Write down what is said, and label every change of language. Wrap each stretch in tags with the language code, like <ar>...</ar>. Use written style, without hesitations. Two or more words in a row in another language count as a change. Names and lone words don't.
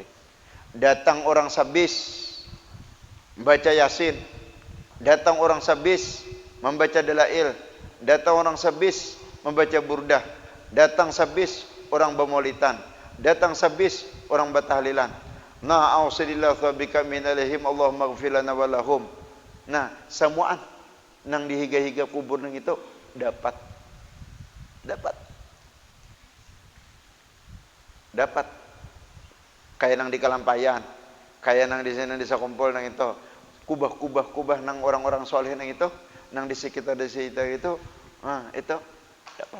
<bjn>Datang orang sabis baca yasin, datang orang sabis membaca dalail, datang orang sabis membaca burdah, datang sabis orang bemolitan, datang sabis orang batahlilan.</bjn> <ar>Nah, أوصل الله بك من عليهم اللهم اغفر لنا ولهم.</ar> <bjn>Nah, semuaan nang dihiga-higa kubur nang itu dapat kayak nang di Kalampayan, kayak nang di sini desa kumpul nang itu kubah nang orang-orang soleh nang itu, nang di sekitar desa itu, itu dapat.</bjn>